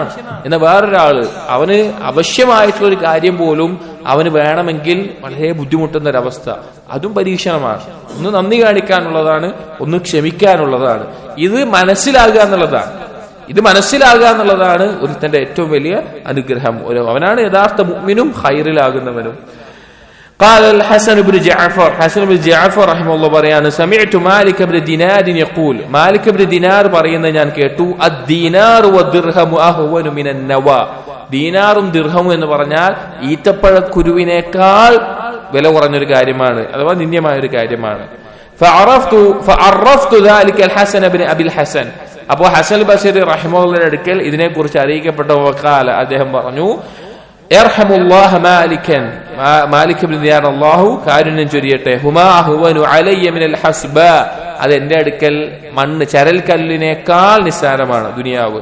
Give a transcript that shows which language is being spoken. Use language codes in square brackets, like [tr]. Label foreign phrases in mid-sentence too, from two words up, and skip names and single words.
[ml] എന്നാൽ വേറൊരാള് അവന് ആവശ്യമായിട്ടുള്ള ഒരു കാര്യം പോലും അവന് വേണമെങ്കിൽ വളരെ ബുദ്ധിമുട്ടുന്ന ഒരവസ്ഥ, അതും പരീക്ഷണമാണ്. ഒന്ന് നന്ദി കാണിക്കാനുള്ളതാണ്, ഒന്ന് ക്ഷമിക്കാനുള്ളതാണ്. ഇത് മനസ്സിലാകുക എന്നുള്ളതാണ് ഒരുത്തന്റെ ഏറ്റവും വലിയ അനുഗ്രഹം. അവനാണ് യഥാർത്ഥ മുഅ്മിനും ഖൈറിലാകുന്നവനും. [ar] قال الحسن بن جعفر رحمه الله പറയാണ്, سمعت مالك بن دينار يقول, مالك بن دينار [ml] പറയുന്നത് ഞാൻ കേട്ടു, [ar] الدينار والدرهم أهون من النوى, [ml] ദീനാറും ദിർഹമും എന്ന് പറഞ്ഞാൽ ഈത്തപ്പഴക്കുരുവിനേക്കാൾ വില കുറഞ്ഞൊരു കാര്യമാണ്, അഥവാ നിന്ദ്യമായ ഒരു കാര്യമാണ്. [ar] فعرفت ذلك الحسن بن أبي الحسن, [ml] അപ്പോ ഹസൻ ബസരി റഹിമഹുള്ളാഹിന്റെ അടുക്കൽ ഇതിനെക്കുറിച്ച് അറിയിക്കപ്പെട്ട വഖാല, അദ്ദേഹം പറഞ്ഞു, [ar] رحم الله مالكا, [ml] മാലിക് ഇബ്നു ദിനാർ അല്ലാഹു കാരുണ്യം ചൊരിയട്ടെ, [ar] هما أهون علي من الحصباء, [ml] അത് എന്റെ അടുക്കൽ മണ്ണ് ചരൽക്കല്ലിനേക്കാൾ നിസ്സാരമാണ് ദുനിയാവ്.